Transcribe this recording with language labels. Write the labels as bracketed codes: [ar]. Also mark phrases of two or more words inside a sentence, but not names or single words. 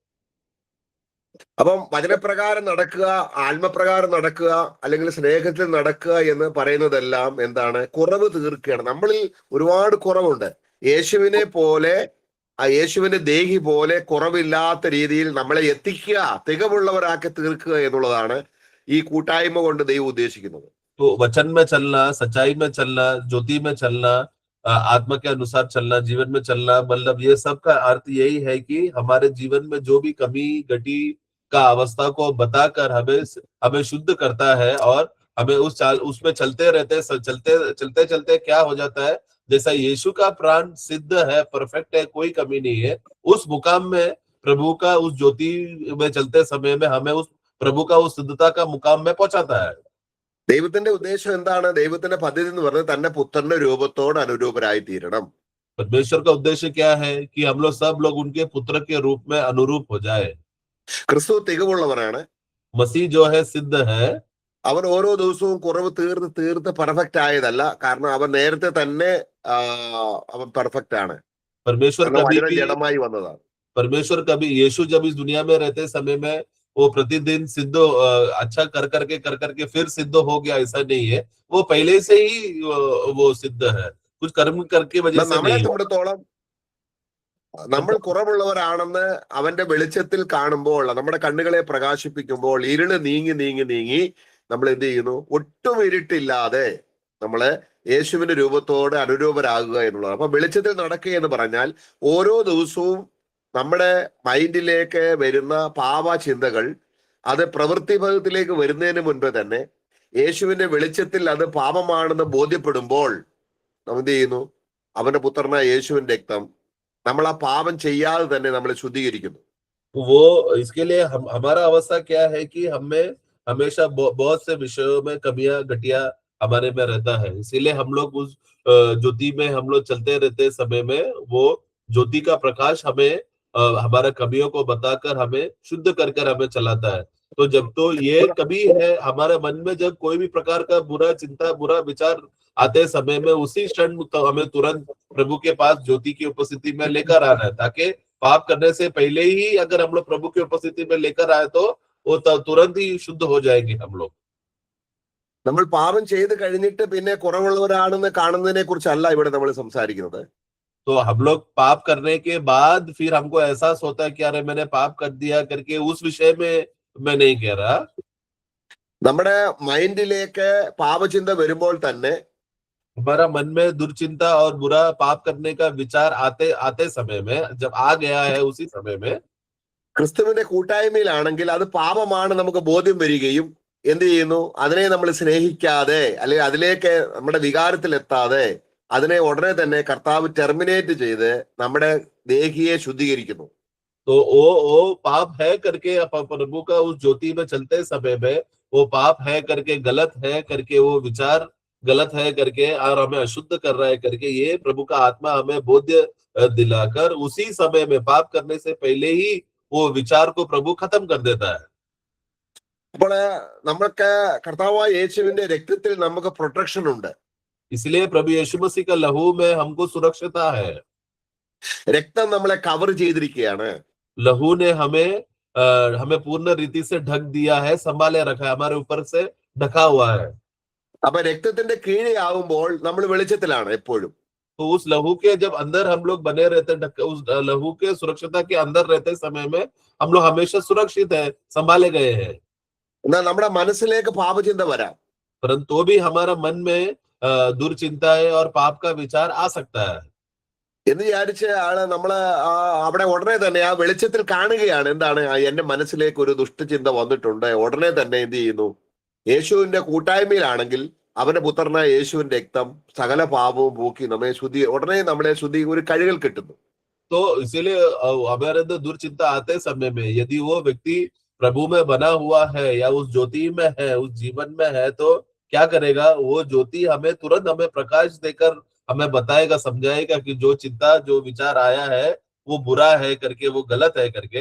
[ml] അപ്പം വചനപ്രകാരം നടക്കുക, ആത്മപ്രകാരം നടക്കുക, അല്ലെങ്കിൽ സ്നേഹത്തിൽ നടക്കുക എന്ന് പറയുന്നതെല്ലാം എന്താണ്? കുറവ് തീർക്കുകയാണ്. നമ്മളിൽ ഒരുപാട് കുറവുണ്ട്. യേശുവിനെ പോലെ, യേശുവിന്റെ ദേഹി പോലെ കുറവില്ലാത്ത രീതിയിൽ നമ്മളെ എത്തിക്കുക, തികവുള്ളവരാക്കി തീർക്കുക എന്നുള്ളതാണ് ഈ കൂട്ടായ്മ കൊണ്ട് ദൈവം ഉദ്ദേശിക്കുന്നത്. [hi] तो वचन में चलना, सच्चाई में चलना, ज्योति में चलना, आत्मा के अनुसार चलना, जीवन में चलना, मतलब ये सब का अर्थ यही है कि हमारे जीवन में जो भी कमी घटी का अवस्था को बताकर हमें शुद्ध करता है और हमें उसमें चलते चलते क्या हो जाता है, जैसा यीशु का प्राण सिद्ध है, परफेक्ट है, कोई कमी नहीं है, उस मुकाम में प्रभु का उस ज्योति में चलते समय में हमें उस प्रभु का उस सिद्धता का मुकाम में पहुंचाता है. [ml] ദൈവത്തിന്റെ ഉദ്ദേശം എന്താണ്? ദൈവത്തിന്റെ പദ്ധതി എന്ന് പറഞ്ഞാൽ തന്റെ പുത്രന്റെ രൂപത്തോട് അനുരൂപരായി തീരണം. [hi] परमेश्वर का उद्देश्य क्या है कि हम लोग सब लोग उनके पुत्र के रूप में अनुरूप हो जाए. [ml] ക്രിസ്തു തികവുള്ളവനാണ്. [hi] मसीह जो है सिद्ध है. [ml] അവൻ ഓരോ ദിവസവും കുറവ് തീർത്ത് പെർഫെക്റ്റ് ആയതല്ല. കാരണം അവൻ നേരത്തെ തന്നെ അവൻ പെർഫെക്റ്റ് ആണ്. ജഡമായി വന്നതാണ്. [hi] परमेश्वर कभी यीशु जब इस दुनिया में रहते समय में वो प्रतिदिन सिद्ध अच्छा कर करके फिर सिद्ध हो गया, ऐसा नहीं है. वो पहले से ही वो सिद्ध है, कुछ कर्म करके वजह से नहीं. [ml] നമ്മൾ കുറവുള്ളവരാണെന്ന് അവന്റെ വെളിച്ചത്തിൽ കാണുമ്പോൾ, നമ്മുടെ കണ്ണുകളെ പ്രകാശിപ്പിക്കുമ്പോൾ ഇരുള് നീങ്ങി നമ്മൾ എന്ത് ചെയ്യുന്നു? ഒട്ടും ഇരുട്ടില്ലാതെ നമ്മള് യേശുവിന്റെ രൂപത്തോട് അനുരൂപരാകുക എന്നുള്ളത്. അപ്പൊ വെളിച്ചത്തിൽ നടക്കുക എന്ന് പറഞ്ഞാൽ ഓരോ ദിവസവും നമ്മുടെ മൈൻഡിലേക്ക് വരുന്ന പാപ ചിന്തകൾ അത് പ്രവൃത്തിപഥത്തിലേക്ക് വരുന്നതിന് മുൻപ് തന്നെ യേശുവിന്റെ വെളിച്ചത്തിൽ അത് പാപമാണെന്ന് ബോധ്യപ്പെടുമ്പോൾ നമ്മൾ എന്ത് ചെയ്യുന്നു? അവന്റെ പുത്രനായ യേശുവിന്റെ രക്തം നമ്മൾ ആ പാപം ചെയ്യാതെ തന്നെ നമ്മളെ ശുദ്ധീകരിക്കുന്നു. [hi] वो इसके लिए हमारा अवस्था क्या है कि हमें हमेशा बहुत से विषयों में कमियां घटिया हमारे में रहता है. इसीलिए हम लोग उस ज्योति में हम लोग चलते रहते समय में वो ज्योति का प्रकाश हमें हमारा कमियों को बताकर हमें शुद्ध कर हमें चलाता है. तो जब तो ये कभी है हमारे मन में, जब कोई भी प्रकार का बुरा चिंता, बुरा विचार आते समय में उसी क्षण हमें तुरंत प्रभु के पास ज्योति की उपस्थिति में लेकर आना है, ताकि पाप करने से पहले ही अगर हम लोग प्रभु की उपस्थिति में लेकर आए तो वो तुरंत ही शुद्ध हो जाएंगे हम लोग. [ml] നമ്മൾ പാപം ചെയ്ത് കഴിഞ്ഞിട്ട് പിന്നെ കുറവുള്ളവരാണെന്ന് കാണുന്നതിനെ കുറിച്ചല്ല ഇവിടെ നമ്മൾ സംസാരിക്കുന്നത്. [hi] तो हम लोग पाप करने के बाद फिर हमको एहसास होता है कि अरे मैंने पाप कर दिया करके, उस विषय में मैं नहीं कह रहा. [ml] നമ്മുടെ മൈൻഡിലേക്ക് പാപചിന്ത വരുമ്പോൾ തന്നെ, [hi] हमारा मन में दुर्चिंता और बुरा पाप करने का विचार आते समय में, जब आ गया है उसी समय में [ml] ക്രിസ്തുവിന്റെ കൂട്ടായ്മയിലാണെങ്കിൽ അത് പാപമാണ് നമുക്ക് ബോധ്യം വരികയും എന്ത് ചെയ്യുന്നു, അതിനെ നമ്മൾ സ്നേഹിക്കാതെ അല്ലെങ്കിൽ അതിലേക്ക് നമ്മുടെ വികാരത്തിൽ എത്താതെ അതിനെ ഉടനെ തന്നെ കർത്താവ് ടെർമിനേറ്റ് ചെയ്ത് നമ്മുടെ ദേഹിയെ ശുദ്ധീകരിക്കുന്നു. [hi] तो वो पाप है करके प्रभु का उस ज्योति में चलते समय में वो पाप है करके, गलत है करके, वो विचार गलत है करके और हमें अशुद्ध कर रहा है करके, ये प्रभु का आत्मा हमें बोध्य दिलाकर उसी समय में पाप करने से पहले ही वो विचार को प्रभु खत्म कर देता है. [ml] അപ്പോൾ നമ്മൾക്ക് കർത്താവായ യേശുവിന്റെ രക്തത്തിൽ നമുക്ക് പ്രൊട്ടക്ഷൻ ഉണ്ട്. [hi] इसलिए प्रभु यीशु मसीह का लहू में हमको सुरक्षता है. [ml] രക്തം നമ്മളെ കവർ ചെയ്തിരിക്കുകയാണ്. [hi] लहू ने हमें पूर्ण रीति से ढक दिया है, संभाले रखा है, हमारे ऊपर से ढका हुआ है. [ml] അപ്പൊ രക്തത്തിന്റെ കീഴെയാവുമ്പോൾ നമ്മൾ വെളിച്ചത്തിലാണ് എപ്പോഴും. [hi] तो उस लहू के जब अंदर हम लोग बने रहते, उस लहू के सुरक्षता के अंदर रहते समय में हम लोग हमेशा सुरक्षित है, संभाले गए हैं. [ml] എന്നാൽ നമ്മുടെ മനസ്സിലേക്ക് പാപചിന്ത വരാം. [hi] परंतु तो भी हमारा मन में दुर्चिंताएं और पाप का विचार आ सकता है. [ml] എന്ന് വിചാരിച്ച് നമ്മള് അവിടെ ഉടനെ തന്നെ ആ വെളിച്ചത്തിൽ കാണുകയാണ്, എന്താണ് എന്റെ മനസ്സിലേക്ക് ഒരു ദുഷ്ടചിന്ത വന്നിട്ടുണ്ട്. ഉടനെ തന്നെ എന്ത് ചെയ്യുന്നു, യേശുവിന്റെ കൂട്ടായ്മയിലാണെങ്കിൽ അവന്റെ പുത്രനായ യേശുവിന്റെ രക്തം സകല പാപവും പോക്കി നമ്മെ ഉടനെ നമ്മളെ ഒരു കഴുകൽ കിട്ടുന്നു. [hi] तो इसीलिए हमारे अंदर दुर्चिंता आते समय में यदि वो व्यक्ति प्रभु में बना हुआ है या उस ज्योति में है, उस जीवन में है, तो क्या करेगा, वो ज्योति हमें तुरंत हमें प्रकाश देकर हमें बताएगा, समझाएगा कि जो चिंता जो विचार आया है वो बुरा है करके, वो गलत है करके.